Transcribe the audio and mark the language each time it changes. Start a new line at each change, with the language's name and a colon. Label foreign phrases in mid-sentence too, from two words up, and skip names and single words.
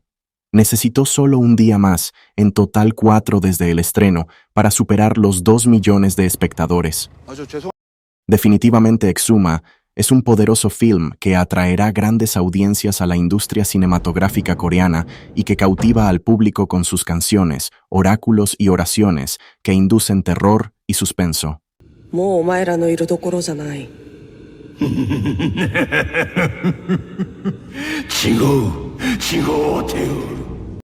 Spanish: Necesitó solo un día más, en total 4 desde el estreno, para superar los 2 millones de espectadores. Definitivamente Exuma es un poderoso film que atraerá grandes audiencias a la industria cinematográfica coreana y que cautiva al público con sus canciones, oráculos y oraciones que inducen terror y suspenso.
Japanese: もうお前らのいるところじゃない。違う、違うておる。